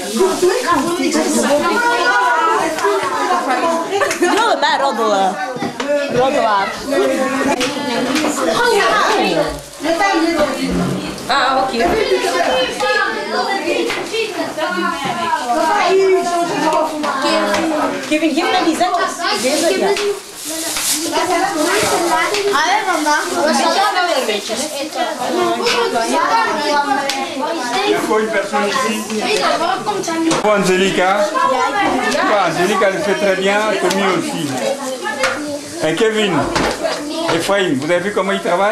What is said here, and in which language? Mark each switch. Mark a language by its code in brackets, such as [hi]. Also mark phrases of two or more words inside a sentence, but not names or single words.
[nl] No, maar roddelen. Roddelaar. Ah, ok. Kevin, geef mij die zetjes. Deze, ja. [fr] Il y a encore une personne ici. Pour Angelica. Angelica le fait très bien, Tommy aussi. Et Kevin, Ephraim, vous avez vu comment il travaille?